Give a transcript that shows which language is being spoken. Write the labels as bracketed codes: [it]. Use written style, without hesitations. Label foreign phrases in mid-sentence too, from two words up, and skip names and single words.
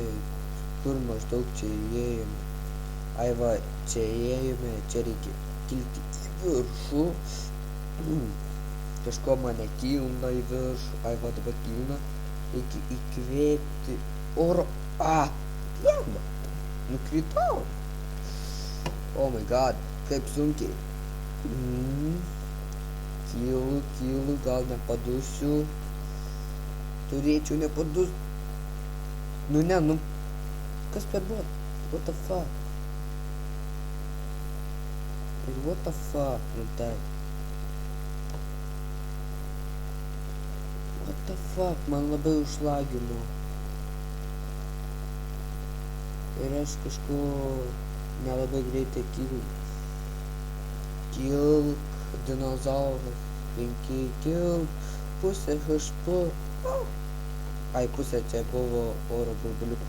[lt] Kur maždaug čia įėjome? Čia įėjome. Čia reikia kilti į viršų. Kažko mane kilna į viršų. Dabar kilna. Reikia įkvėpti oro. Lemba. Nukritau. [en] Oh my god. [lt] Kaip sunkiai. Kylu. Gal nepadusiu. Turėčiau nepadus. Kas per buvo? [en] What the fuck? What the fuck? What the fuck? [lt] Man labai užlagino. Ir aš kažko nelabai greitai kylu. Kilk, dinozauras. 5 kilk. Pusė HP. Pusė čia buvo oro burbuliuko.